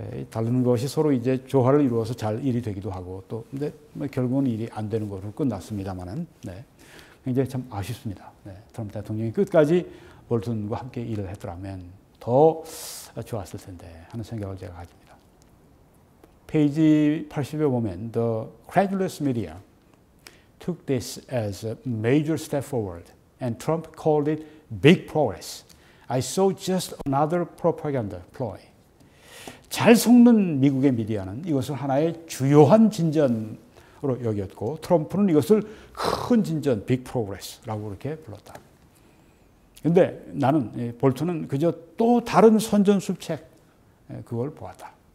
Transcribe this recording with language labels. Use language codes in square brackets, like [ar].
[ko] 다른 것이 서로 이제 조화를 이루어서 잘 일이 되기도 하고, 또, 근데 뭐 결국은 일이 안 되는 것으로 끝났습니다만은, 네. 굉장히 참 아쉽습니다. 네. 트럼프 대통령이 끝까지 볼튼과 함께 일을 했더라면 더 좋았을 텐데 하는 생각을 제가 가집니다. 페이지 80에 보면 [en] The credulous media took this as a major step forward and Trump called it big progress. I saw just another propaganda ploy. [ko] 잘 속는 미국의 미디어는 이것을 하나의 주요한 진전으로 여겼고 트럼프는 이것을 큰 진전, 빅 프로그레스라고 그렇게 불렀다. 그런데 나는 볼턴은 그저 또 다른 선전수책 그걸 보았다.